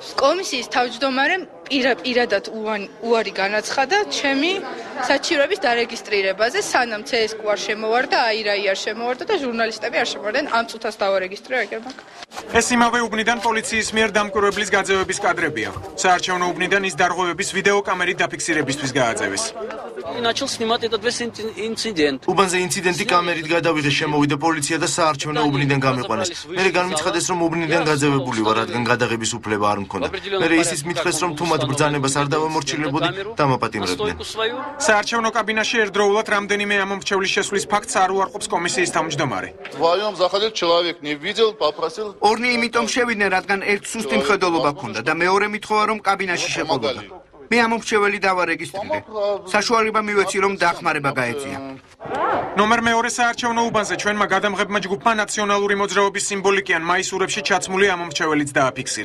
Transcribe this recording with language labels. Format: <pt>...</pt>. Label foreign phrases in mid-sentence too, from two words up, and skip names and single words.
<ka>კომისიის თავმჯდომარემ პირადად უარი განაცხადა ჩემი საჩივრების დარეგისტრირებაზე, სანამ CSQ არ შემოვარდა, აირაი არ შემოვარდა და ჟურნალისტები არ შემოვარდნენ. ამ წუთას დავარეგისტრირე ეგრე მაგ. ეს იმავე უბნიდან პოლიციის მიერ დამკვირვებლის გაძევების კადრებია. საარჩევნო უბნიდან ის დარღვევების ვიდეო კამერით დაფიქსირებისთვის გააძევეს.</ka> <ru>Начал снимать этот весь инцидент.</ru> <ka>უბანზე ინციდენტი კამერით გადავიღეს, შემოვიდა პოლიცია და საარჩევნო უბნიდან გამიყვანეს. მერე განმიცხადეს, რომ უბნიდან გაძევებული ვარ, რადგან გადაღების უფლება არ მქონდა. მერე ისიც მითხრეს, რომ თუ მათ ბრძანებას არ დავამორჩილებოდი, დამაპატიმრებდნენ. საარჩევნო კაბინაში ერთდროულად რამდენიმე ამომრჩევლის შესვლის ფაქტს არ უარყოფს კომისიის თავმჯდომარე.</ka> <ru>Вдвоем заходил человек, не видел, попросил.</ru> <ka>ორნი იმიტომ შევიდნენ, რადგან ერთ სუსტი მხედველობა ჰქონდა და მეორე მითხოვა, რომ კაბინაში შეყოლოდა. მე ამომრჩეველი დავარეგისტრირე. საშუალება მივეცი, რომ დახმარება გაეწია. ნომერ მეორე საარჩევნო უბანზე ჩვენმა გადამღებმა ჯგუფმა ნაციონალური მოძრაობის სიმბოლიკიან მაისურებში ჩაცმული ამომრჩეველიც დააფიქსირა.</ka>